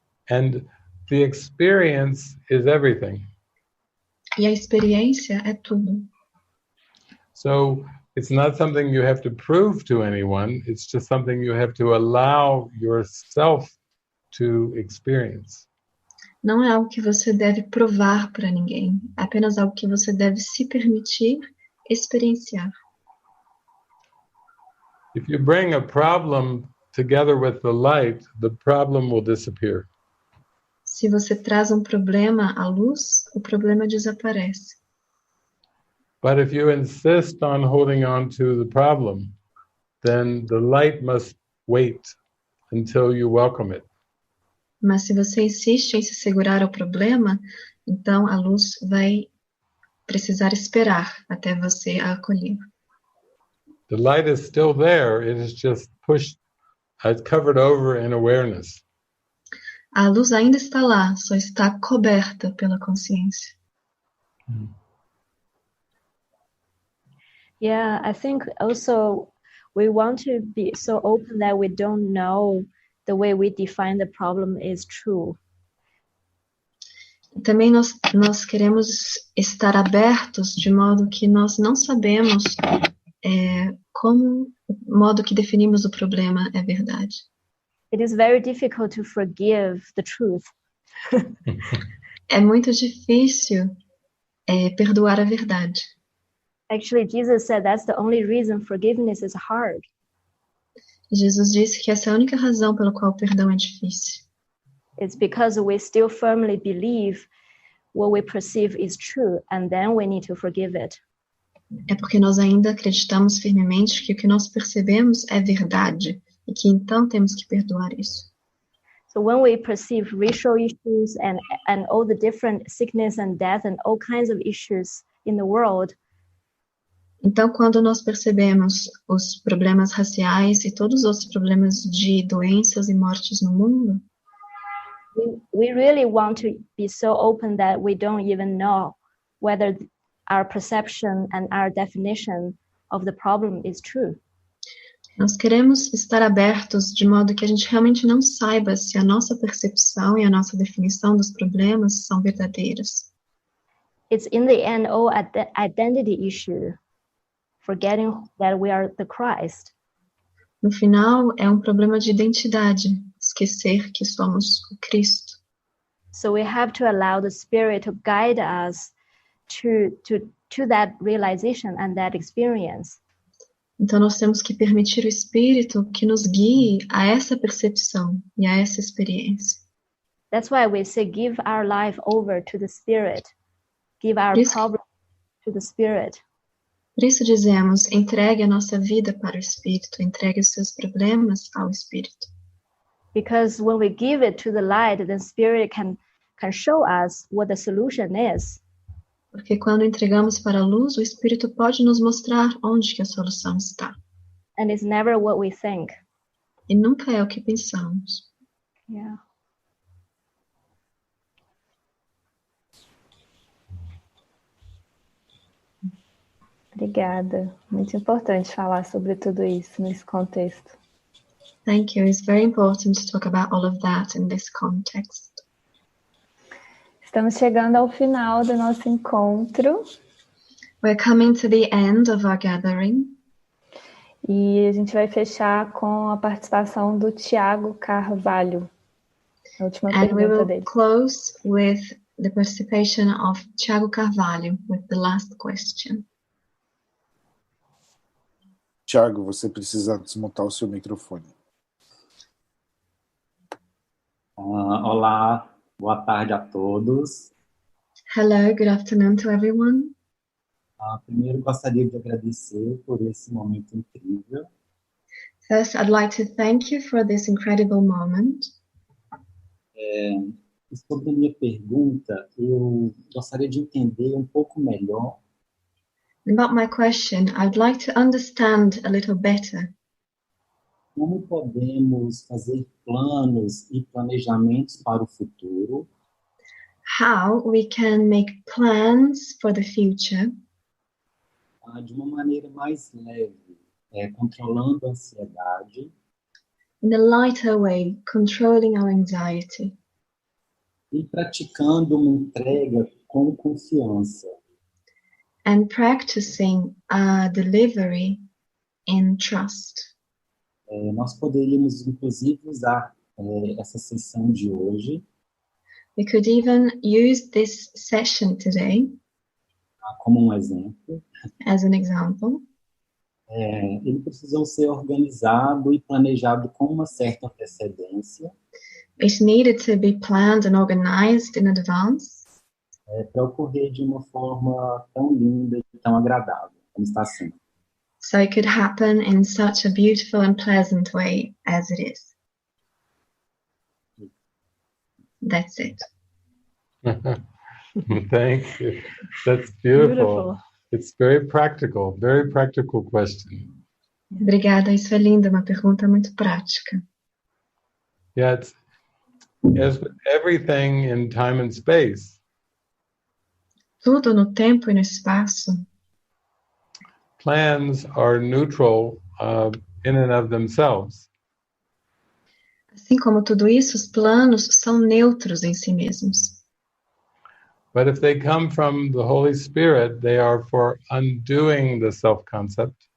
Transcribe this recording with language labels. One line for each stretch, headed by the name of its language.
English: And the experience is everything.
Portuguese: E a experiência é tudo.
English: So it's not something you have to prove to anyone. It's just something you have to allow yourself to experience.
Portuguese: Não é algo que você deve provar para ninguém. É apenas algo que você deve se permitir experienciar.
English: If you bring a problem together with the light, the problem will disappear.
Portuguese: Se você traz um problema à luz, o problema desaparece.
English: But if you insist on holding on to the problem, then the light must wait until you welcome it.
Portuguese: Mas se você insiste em se segurar ao problema, então a luz vai precisar esperar até você a acolher.
English: The light is still there, it is just pushed, it's covered over in awareness.
Portuguese: A luz ainda está lá, só está coberta pela consciência.
English: Yeah, I think also we want to be so open that we don't know the way we define the problem is true.
Portuguese: Também nós queremos estar abertos de modo que nós não sabemos como o modo que definimos o problema é verdade.
English: It is very difficult to forgive the truth.
Portuguese: É muito difícil perdoar a verdade.
English: Actually, Jesus said that's the only reason forgiveness is hard.
Portuguese: Jesus disse que essa é a única razão pela qual o perdão é difícil.
English: It's because we still firmly believe what we perceive is true, and then we need to forgive it.
Portuguese: É porque nós ainda acreditamos firmemente que o que nós percebemos é verdade, e que então temos que perdoar isso.
English: So when we perceive racial issues and all the different sickness and death and all kinds of issues in the world,
Portuguese: então, quando nós percebemos os problemas raciais e todos os outros problemas de doenças e mortes no mundo,
English: we really want to be so open that we don't even know whether our perception and our definition of the problem is true.
Portuguese: Nós queremos estar abertos de modo que a gente realmente não saiba se a nossa percepção e a nossa definição dos problemas são verdadeiras.
English: It's in the end all identity issue, forgetting that we are the Christ.
Portuguese: No final, é um problema de identidade, esquecer que somos o Cristo.
English: So we have to allow the Spirit to guide us to that realization and that experience.
Portuguese: Então nós temos que permitir o Espírito que nos guie a essa percepção e a essa experiência.
English: That's why we say give our life over to the Spirit. Give our problem to the Spirit.
Portuguese: Por isso dizemos, entregue a nossa vida para o Espírito, entregue os seus problemas ao Espírito.
English: Because when we give it to the light, the Spirit can show us what the solution is.
Portuguese: Porque quando entregamos para a luz, o Espírito pode nos mostrar onde que a solução está.
English: And it's never what we think.
Portuguese: E nunca é o que pensamos.
English: Yeah.
Portuguese: Obrigada. Muito importante falar sobre tudo isso nesse contexto.
English: Thank you. It's very important to talk about all of that in this context.
Portuguese: Estamos chegando ao final do nosso encontro.
English: We're coming to the end of our gathering.
Portuguese: E a gente vai fechar com a participação do Tiago Carvalho. A última
English: And we
Portuguese: pergunta
English: will
Portuguese: dele.
English: close with the participation of Thiago Carvalho with the last question.
Portuguese: Thiago, você precisa desmontar o seu microfone. Olá, boa tarde a todos.
English: Hello, good afternoon to everyone.
Portuguese: Primeiro, gostaria de agradecer por esse momento incrível.
English: First, I'd like to thank you for this incredible moment.
Portuguese: Sobre a minha pergunta, eu gostaria de entender um pouco melhor
English: About my question, I'd like to understand a little better
Portuguese: como podemos fazer planos e planejamentos para o futuro
English: how we can make plans for the future
Portuguese: de uma maneira mais leve, controlando a ansiedade
English: in a lighter way, controlling our anxiety,
Portuguese: e praticando uma entrega com confiança.
English: and practicing a delivery in trust.
Portuguese: Nós poderíamos, inclusive, usar essa sessão de hoje
English: We could even use this session today
Portuguese: como um exemplo.
English: as an example.
Portuguese: Ele precisou ser organizado e planejado com uma certa antecedência
English: It needed to be planned and organized in advance
Portuguese: para ocorrer de uma forma tão linda e tão agradável, como está sendo.
English: so it could happen in such a beautiful and pleasant way as it is. That's it. Thank you. That's beautiful. It's very practical question.
Portuguese: Obrigada, isso é lindo, uma pergunta muito prática.
English: Yeah, it's as with everything in time and space.
Portuguese: Tudo no tempo e no espaço,
English: Plans are neutral in and of themselves.
Portuguese: assim como tudo isso, os planos são neutros em si mesmos.
English: But if they come from the Holy Spirit, they are for undoing the self-concept.